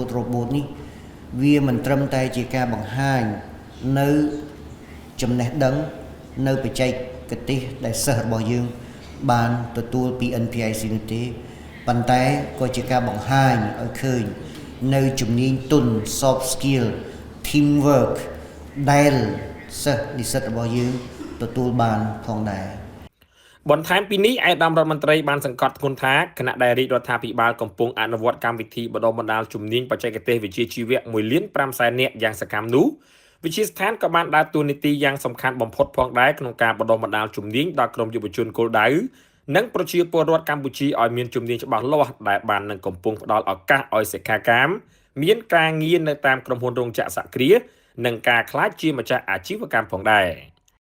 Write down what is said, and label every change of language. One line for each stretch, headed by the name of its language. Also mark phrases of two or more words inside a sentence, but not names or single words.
Khmer: robot នេះវាមិនត្រឹមតែជាការបង្ហាញនៅចំណេះដឹងនៅបច្ចេកទេសដែលសិស្សរបស់យើងបានទទួលពី NPIC នោះទេប៉ុន្តែក៏ជាការបង្ហាញឲ្យឃើញនៅជំនាញទន់
English: soft skill teamwork
Khmer: ដែលសិស្សនិស្សិតរបស់យើងទទួលបានផងដែរ បន្ថែមពីនេះឯកឧត្តមរដ្ឋមន្ត្រីបានសង្កត់ធ្ងន់ថាគណៈដែលរាជរដ្ឋាភិបាលកំពុងអនុវត្តកម្មវិធីបណ្ដុះបណ្ដាលជំនាញបច្ចេកទេសវិជ្ជាជីវៈ 1.5 លាននាក់យ៉ាងសកម្មនោះវិទ្យាស្ថានក៏បានដើរតួនាទីយ៉ាងសំខាន់បំផុតផងដែរក្នុងការបណ្ដុះបណ្ដាលជំនាញដល់ក្រុមយុវជនគោលដៅនិងប្រជាពលរដ្ឋកម្ពុជាឲ្យមានជំនាញច្បាស់លាស់ដែលបាននឹងកំពុងផ្ដល់ឱកាសឲ្យសិក្ខាកាមមានការងារនៅតាមក្រុមហ៊ុនរោងចក្រសហគ្រាសនិងការក្លាយជាម្ចាស់អាជីវកម្មផងដែរ